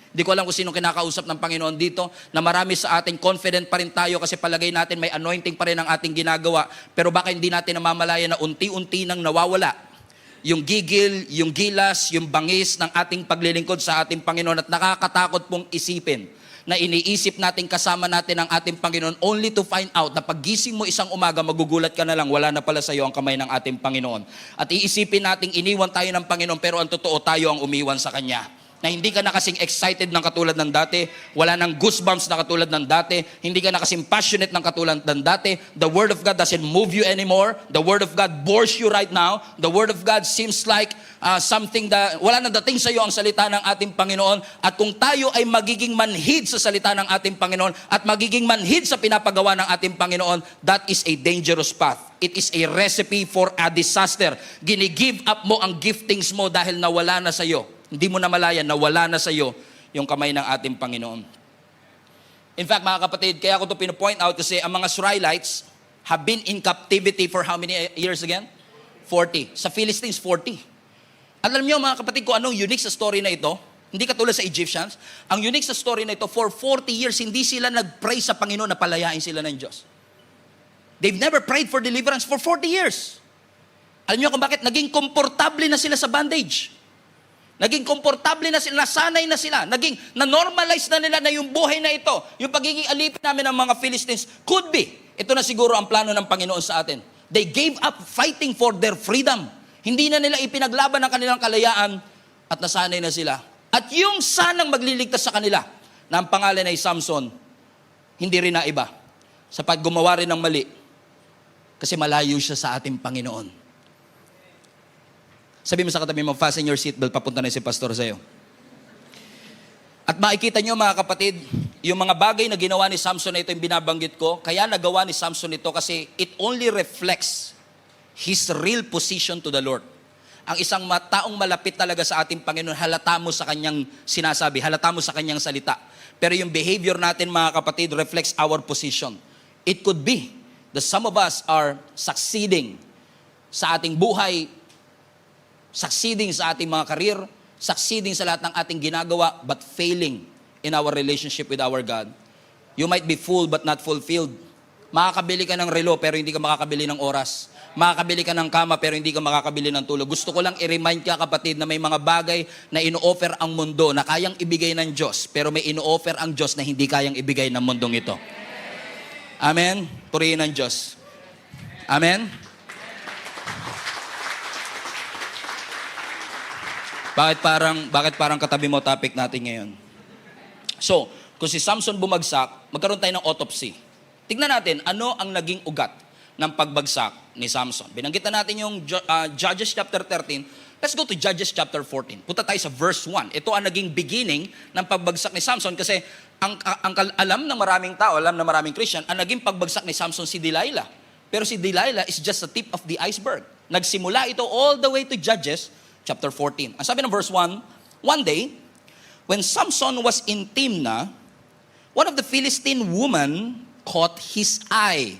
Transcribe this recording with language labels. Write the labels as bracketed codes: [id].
[tl] Hindi ko alam kung sino kinakausap ng Panginoon dito, na marami sa atin, confident pa rin tayo kasi palagay natin may anointing pa rin ang ating ginagawa, pero baka hindi natin namamalayan na unti-unti nang nawawala yung gigil, yung gilas, yung bangis ng ating paglilingkod sa ating Panginoon, at nakakatakot pong isipin na iniisip natin kasama natin ang ating Panginoon [en] only to find out [tl] na paggising mo isang umaga, magugulat ka na lang, wala na pala sa iyo ang kamay ng ating Panginoon. At iisipin nating iniwan tayo ng Panginoon, pero ang totoo, tayo ang umiwan sa Kanya. Na hindi ka na kasing excited ng katulad ng dati, wala nang goosebumps na katulad ng dati, hindi ka na kasing passionate ng katulad ng dati. [en] The Word of God doesn't move you anymore. The Word of God bores you right now. The Word of God seems like something that [tl] wala nang dating sa iyo ang salita ng ating Panginoon. At kung tayo ay magiging manhid sa salita ng ating Panginoon at magiging manhid sa pinapagawa ng ating Panginoon, [en] that is a dangerous path. It is a recipe for a disaster. [tl] Gini-give up mo ang giftings mo dahil nawala na sa iyo. Hindi mo na malayan na wala na sa iyo yung kamay ng ating Panginoon. [en] In fact, [tl] mga kapatid, kaya ko ito pinapoint out kasi ang mga [en] Israelites have been in captivity for how many years again? 40. [tl] Sa Philistines, 40. Alam niyo mga kapatid kung anong unique sa story na ito? Hindi katulad sa Egyptians. Ang unique sa story na ito, [en] for 40 years, [tl] hindi sila nag-pray sa Panginoon na palayain sila ng Diyos. [en] They've never prayed for deliverance for 40 years. [tl] Alam niyo kung bakit? Naging komportable na sila sa bondage. Naging komportable na sila, nasanay na sila, na-normalize na nila na yung buhay na ito, yung pagiging alipin namin ng mga Philistines, [en] could be. [tl] Ito na siguro ang plano ng Panginoon sa atin. [en] They gave up fighting for their freedom. [tl] Hindi na nila ipinaglaban ang kanilang kalayaan at nasanay na sila. At yung sanang magliligtas sa kanila, na ang pangalan ay Samson, hindi rin na iba. Sa paggumawa rin ng mali, kasi malayo siya sa ating Panginoon. Sabi mo sa katabi mo, [en] fasten your seatbelt, [tl] papunta na si pastor sa'yo. At makikita nyo mga kapatid, yung mga bagay na ginawa ni Samson na ito yung binabanggit ko, kaya nagawa ni Samson ito kasi [en] it only reflects his real position to the Lord. [tl] Ang isang taong malapit talaga sa ating Panginoon, halata mo sa kanyang sinasabi, halata mo sa kanyang salita. Pero yung behavior natin mga kapatid [en] reflects our position. It could be that some of us are succeeding [tl] sa ating buhay, [en] succeeding [tl] sa ating mga career, [en] succeeding [tl] sa lahat ng ating ginagawa, [en] but failing in our relationship with our God. You might be full but not fulfilled. [tl] Makakabili ka ng relo pero hindi ka makakabili ng oras. Makakabili ka ng kama pero hindi ka makakabili ng tulog. Gusto ko lang i-remind ka, kapatid, na may mga bagay na ino-offer ang mundo na kayang ibigay ng Diyos, pero may ino-offer ang Diyos na hindi kayang ibigay ng mundong ito. Amen? Purihin ang Diyos. Amen? Bakit parang katabi mo topic natin ngayon? So, kung si Samson bumagsak, magkaroon tayo ng autopsy. Tignan natin, ano ang naging ugat ng pagbagsak ni Samson. Binanggit na natin yung Judges chapter 13. [en] Let's go to Judges chapter 14. [tl] Punta tayo sa verse 1. Ito ang naging beginning ng pagbagsak ni Samson kasi alam ng maraming tao, alam ng maraming Christian, ang naging pagbagsak ni Samson si Delilah. [en] Pero si Delilah is just the tip of the iceberg. [tl] Nagsimula ito [en] all the way to Judges chapter 14. [tl] Ang sabi ng [en] verse 1, one day, when Samson was in Timnah, one of the Philistine women caught his eye.